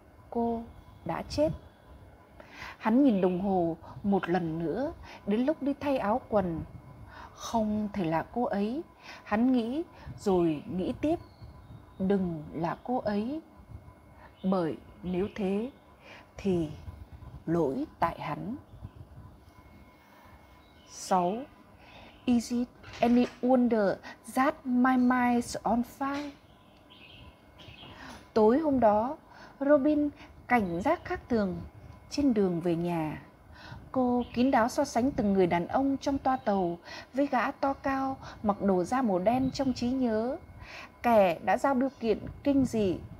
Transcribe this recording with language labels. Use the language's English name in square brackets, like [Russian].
[Vietnamese] Cô đã chết. Hắn nhìn đồng hồ một lần nữa, đến lúc đi thay áo quần. Không thể là cô ấy, hắn nghĩ rồi nghĩ tiếp. Đừng là cô ấy. Bởi nếu thế thì lỗi tại hắn. 6. [English] Is it any wonder that my mind's on fire? [Vietnamese] Tối hôm đó, Robin cảnh giác khác thường. Trên đường về nhà, cô kín đáo so sánh từng người đàn ông trong toa tàu với gã to cao mặc đồ da màu đen trong trí nhớ, kẻ đã giao điều kiện kinh dị.